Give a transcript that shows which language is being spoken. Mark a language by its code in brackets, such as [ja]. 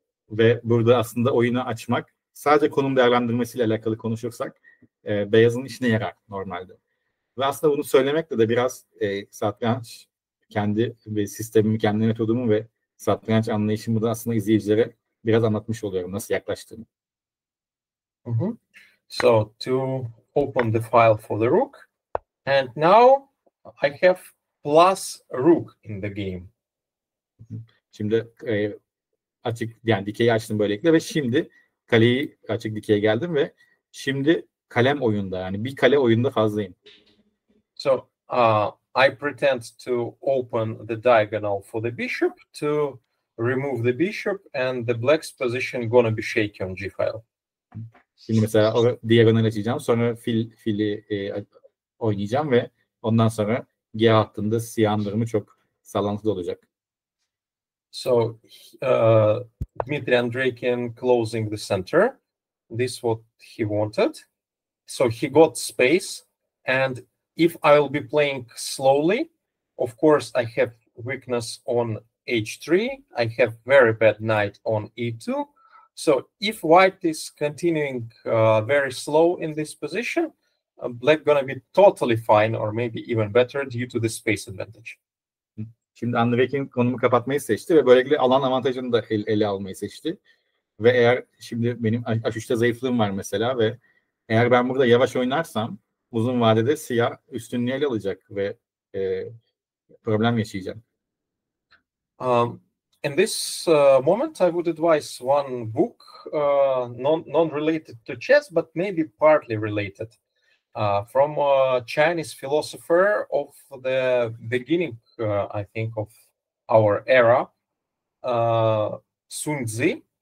[tr] Ve burada aslında oyunu açmak, sadece konum değerlendirmesiyle alakalı konuşursak beyazın işine yarar normalde. Ve aslında bunu söylemekle de biraz satranç kendi ve sistemimi, kendi metodumu ve satranç anlayışımı da aslında izleyicilere biraz anlatmış oluyorum nasıl yaklaştığımı. [en] So to open the file for the rook, and now I have plus rook in the game. [tr] Şimdi açık, yani dikeyi açtım böylelikle ve şimdi kaleyi açık dikeye geldim ve şimdi kalem oyunda, yani bir kale oyunda fazlayım. [en] So I pretend to open the diagonal for the bishop to remove the bishop, and the black's position gonna be shaky on g file. [tr] Şimdi mesela diagonal açacağım, sonra fili oynayacağım ve ondan sonra G hattında siyahın durumu çok sallantılı olacak. [en] So Dmitry Andreikin closing the center. This is what he wanted. So he got space. And if I will be playing slowly, of course, I have weakness on h3. I have very bad knight on e2. So if white is continuing very slow in this position, black gonna be totally fine or maybe even better due to the space advantage. [tr] Şimdi Andreikin konumu kapatmayı seçti ve böylelikle alan avantajını da ele almayı seçti. Ve eğer şimdi benim h3'te zayıflığım var mesela ve eğer ben burada yavaş oynarsam uzun vadede siyah üstünlüğü ele alacak ve problem yaşayacağım. [en] In this moment, I would advise one book, non-related to chess, but maybe partly related, from a Chinese philosopher of the beginning, I think, of our era, Sun Tzu.